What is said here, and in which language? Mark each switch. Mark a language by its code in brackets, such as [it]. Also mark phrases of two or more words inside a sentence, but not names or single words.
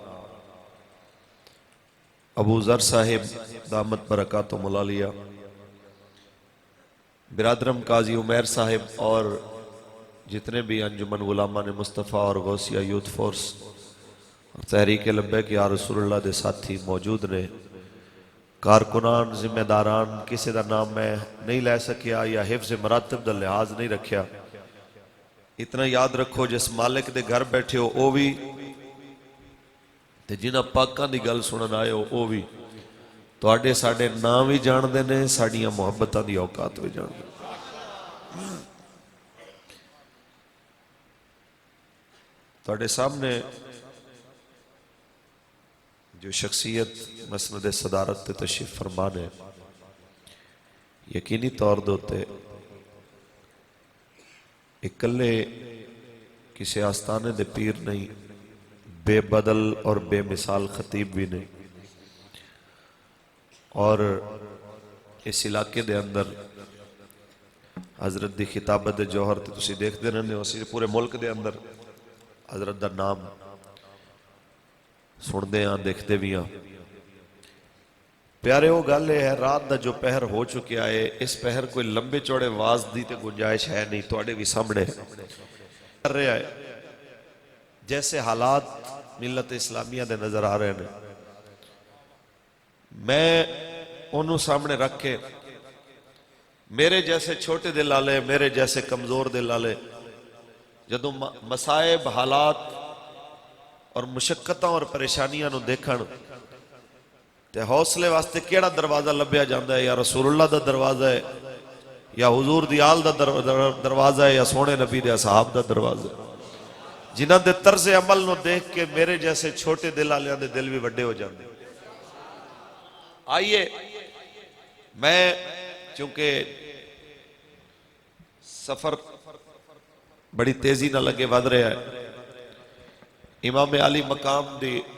[pa] ابو ذر صاحب [ar] دامت برکاتہم العالیہ [pa] برادرم قاضی عمیر صاحب اور جتنے بھی انجمن غلامان مصطفیٰ اور غوثیہ یوتھ فورس اور تحریک لبیک یا رسول اللہ دے ساتھی موجود نے کارکنان ذمہ داران کسی دا نام میں نہیں لے سکیا یا حفظ مراتب دا لحاظ نہیں رکھیا اتنا یاد رکھو جس مالک دے گھر بیٹھے ہو او بھی تے جنہ پاکاں دی گل سنن آئے ہو او بھی تواڈے ساڈے نام بھی جان دے نے ساڈیاں محبتاں دی اوقات بھی جان دے تواڈے سامنے جو شخصیت مسند صدارت تے تشریف فرمان ہے یقینی طور دوتے اکلے کسی آستانے دے پیر نہیں بے بدل اور بے مثال خطیب بھی نہیں اور اس علاقے دے اندر حضرت دی خطابت دے جوہر تے تسی دیکھ دے رہنے ہو پورے ملک دے اندر حضرت دا نام سن دے ہاں دیکھ دے بھی ہاں پیارے ہو گالے ہے رات دا جو پہر ہو چکے آئے اس پہر کوئی لمبے چوڑے واز دی تے گنجائش ہے نہیں توڑے بھی سامنے کر رہے آئے جیسے حالات ملت اسلامیہ دے نظر آ رہے ہیں میں انہوں سامنے رکھ کے میرے جیسے چھوٹے دل آلے میرے جیسے کمزور دل آلے جدو مسائب حالات اور مشقتاں اور پریشانیاں نو دیکھن تے حوصلے واسطے کیڑا دروازہ لبیا جاندہ ہے یا رسول اللہ دا دروازہ ہے یا حضور دی آل دا دروازہ ہے یا سونے نبی دے اصحاب دا دروازہ ہے جنہاں دے طرز عمل نو دیکھ کے میرے جیسے چھوٹے دل آلیاں دے دل بھی بڑے ہو جاندے آئیے میں چونکہ سفر بڑی تیزی نہ لگے ود رہا ہے امام علی مقام دی